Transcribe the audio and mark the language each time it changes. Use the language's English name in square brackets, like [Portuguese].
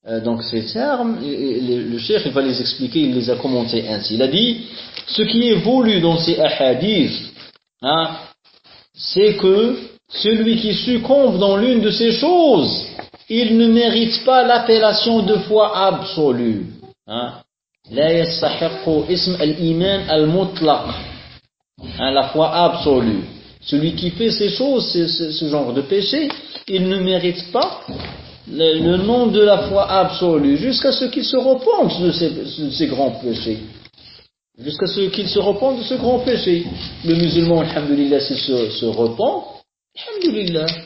[French] Donc ces termes, le cheikh il va les expliquer, il les a commentés ainsi. Il a dit, ce qui est voulu dans ces ahadiths, c'est que celui qui succombe dans l'une de ces choses, il ne mérite pas l'appellation de foi absolue. [Arabic] لا يستحق اسم الإيمان المطلق. [French] La foi absolue. Celui qui fait ces choses, ce genre de péché, il ne mérite pas le nom de la foi absolue jusqu'à ce qu'il se repente de ces grands péchés. Jusqu'à ce qu'il se repente de ce grand péché. Le musulman, alhamdulillah, s'il se repent, alhamdulillah.